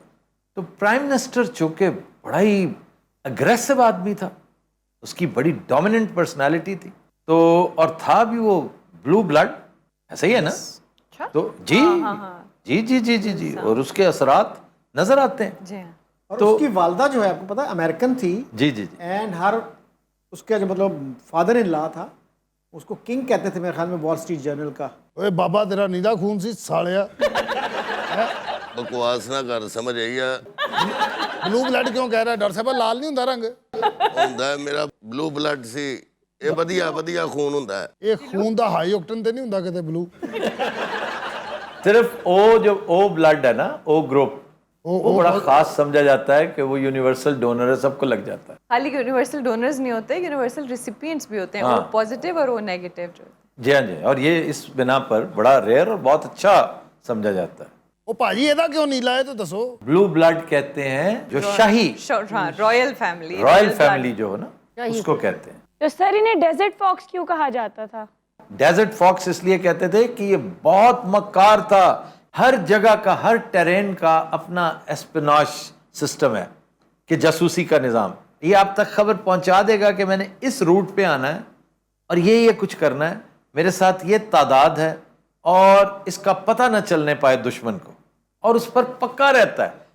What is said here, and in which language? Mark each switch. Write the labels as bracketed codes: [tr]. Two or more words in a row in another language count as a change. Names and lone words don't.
[ur] تو [en] prime minister [ur] چونکہ بڑا ہی اگریسو آدمی تھا، اس کی بڑی [en] dominant personality [ur] تھی، تو اور تھا بھی وہ [en] blue blood, [ur] ایسا ہی ہے نا؟ تو جی جی جی جی جی جی اور اس کے اثرات نظر آتے ہیں۔ جی ہاں، اور اس کی والدہ جو ہے آپ کو پتا ہے امریکن تھی، جی جی جی [en] and her [ur] اس کا جو مطلب [en] father in law [ur] تھا، اس کو کنگ کہتے تھے میرے خیال میں وال اسٹریٹ جرنل کا۔ [pa] ਓਏ ਬਾਬਾ ਤੇਰਾ ਨੀਂਦਾ ਖੂਨ ਸੀ ਸਾਲਿਆ। ਬਕਵਾਸ ਨਾ ਕਰ, ਸਮਝ ਆਈ ਆ? [en] blue blood [pa] ਕਿਉਂ ਕਹਿ ਰਿਹਾ ਡਾਕਟਰ ਸਾਹਿਬ? ਲਾਲ ਨਹੀਂ ਹੁੰਦਾ ਰੰਗ, ਹੁੰਦਾ ਮੇਰਾ [en] blue blood [pa] ਸੀ, ਇਹ ਵਧੀਆ ਵਧੀਆ ਖੂਨ ਹੁੰਦਾ ਹੈ। ਇਹ ਖੂਨ ਦਾ [en] high octane [pa] ਤੇ ਨਹੀਂ ਹੁੰਦਾ ਕਿਤੇ ਬਲੂ। [ur] صرف او جو [en] O blood [ur] ہے نا، او گروپ، وہ بڑا خاص سمجھا جاتا ہے کہ وہ [en] universal donor [ur] ہے، سب کو لگ جاتا ہے۔ خالی [en] universal donors [ur] نہیں ہوتے، [en] universal recipients [ur] بھی ہوتے ہیں، وہ پازیٹیو اور وہ نیگیٹو جو ہوتے ہیں۔ جی ہاں جی، اور یہ اس بنا پر بڑا ریئر اور بہت اچھا سمجھا جاتا ہے۔ [pa] ਉਹ ਭਾਜੀ ਇਹਦਾ ਕਿਉਂ ਨੀਲਾ ਹੈ تو ਦੱਸੋ। [en] blue blood [ur] کہتے ہیں جو شاہی [en] ہاں، royal family, royal family [ur] جو ہے نا اس کو کہتے ہیں۔ تو سر انہیں ڈیزرٹ فاکس کیوں کہا جاتا تھا؟ ڈیزرٹ فاکس اس لیے کہتے تھے کہ یہ بہت مکار تھا، ہر جگہ کا، ہر ٹیرین کا اپنا [en] espionage system [ur] ہے کہ جاسوسی کا نظام، یہ آپ تک خبر پہنچا دے گا کہ میں نے اس روٹ پہ آنا ہے اور یہ کچھ کرنا ہے، میرے ساتھ یہ تعداد ہے، اور اس کا پتہ نہ چلنے پائے دشمن کو، اور اس پر پکا رہتا ہے۔